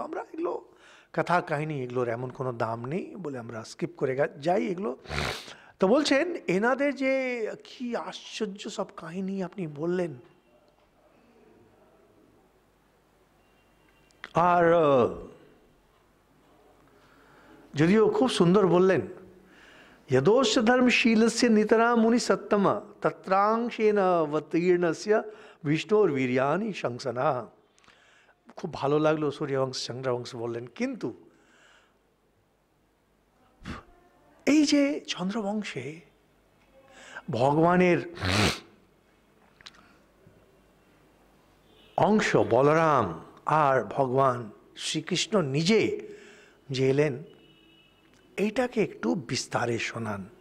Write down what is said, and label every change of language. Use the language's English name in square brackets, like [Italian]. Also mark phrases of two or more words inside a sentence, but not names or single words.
[Bangla] আমরা এগুলো কথা কাহিনী, এগুলোর এমন কোনো দাম নেই বলে আমরা স্কিপ করে যাই এগুলো। তো বলছেন এনাদের যে কি আশ্চর্য সব কাহিনী আপনি বললেন, আর যদিও খুব সুন্দর বললেন, [Sanskrit] यदोश्च धर्मशीलस्य नितरां मुनि सत्तम तत्रांशेन अवतीर्णस्य विष्णुर्वीर्याणि शंसना। [Bangla] খুব ভালো লাগলো সূর্যবংশ চন্দ্রবংশ বললেন, কিন্তু এই যে চন্দ্রবংশে ভগবানের অংশ বলরাম আর ভগবান শ্রীকৃষ্ণ নিজে যে এলেন, এইটাকে একটু বিস্তারে শোনান।